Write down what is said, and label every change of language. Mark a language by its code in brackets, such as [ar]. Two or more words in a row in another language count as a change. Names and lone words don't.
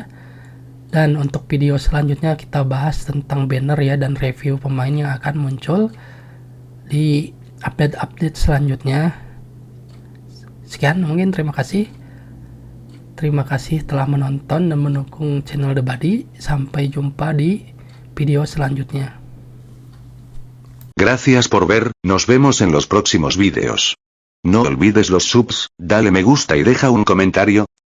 [id] Dan untuk video selanjutnya kita bahas tentang banner ya, dan review pemain yang akan muncul di update-update selanjutnya. Sekian mungkin, terima kasih. Terima kasih telah menonton dan mendukung channel The Buddy. Sampai jumpa di video selanjutnya. [es] Gracias por ver, nos vemos en los próximos vídeos. No olvides los subs, dale me gusta y deja un comentario.